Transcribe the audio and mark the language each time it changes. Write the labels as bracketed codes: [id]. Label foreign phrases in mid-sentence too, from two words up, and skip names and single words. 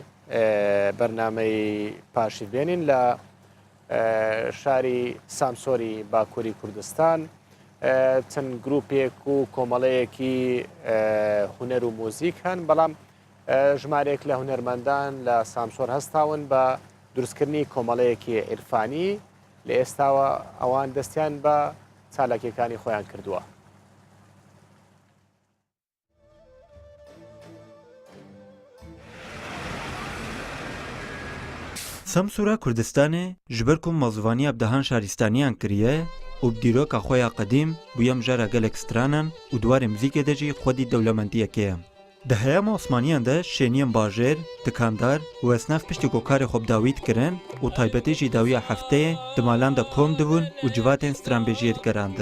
[ckb] بەرنامەی پاشی بێنین لە شاری سامسۆری باکووری کوردستان چەند گروپێک و کۆمەڵەیەکی هونەر و مۆزیک هەن بەڵام ژمارێک لە هونەرمەندان لە سامسۆر هەستاون بە دروستکردنی کۆمەڵەیەکی عیرفانی لە ئێستاوە ئەوان دەستیان بە چالاکیەکانی خۆیان کردووە. [ku] سەمسورە کوردستانê ji ber ku mezvaniya bdehan şarîstaniyan kiriye û bi dîroka xwe ya qedîm bûye mijara gelek stranan û dwarê muzîkê de jî xwedî dewlemendiyekê ye. Di heyama Osmaniyan de şêniyên bajêr, dikandar û esnaf piştî ku karê xwe bi dawî dikirin û taybetî jî dawiya hefteyê di malan de kom dibûn û civatên stranbêjiyê digerandin.